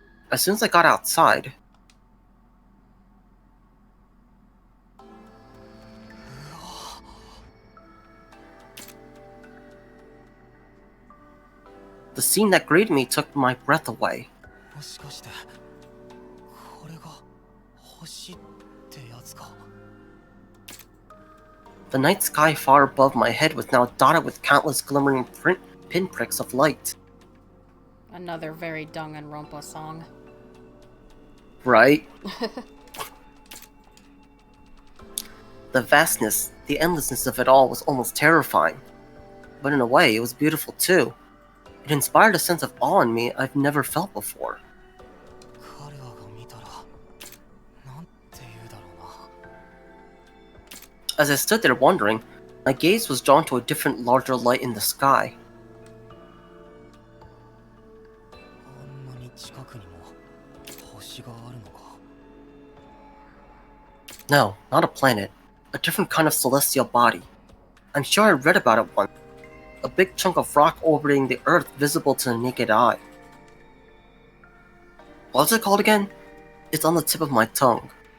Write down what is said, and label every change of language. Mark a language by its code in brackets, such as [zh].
[en] As soon as I got outside, the scene that greeted me took my breath away. [ja] もしかしてこれが星ってやつか。 [en] The night sky far above my head was now dotted with countless glimmering pinpricks of light. Another very Danganronpa song. Right? The vastness, the endlessness of it all was almost terrifying. But in a way, it was beautiful too. It inspired a sense of awe in me I've never felt before. [ja] 彼らが見たらなんて言うだろうな。 [en] As I stood there wondering, my gaze was drawn to a different, larger light in the sky. [ja] あんなに近くにも星があるのか。 [en] No, not a planet. A different kind of celestial body. I'm sure I read about it once. A big chunk of rock orbiting the Earth visible to the naked eye. What's it called again? It's on the tip of my tongue.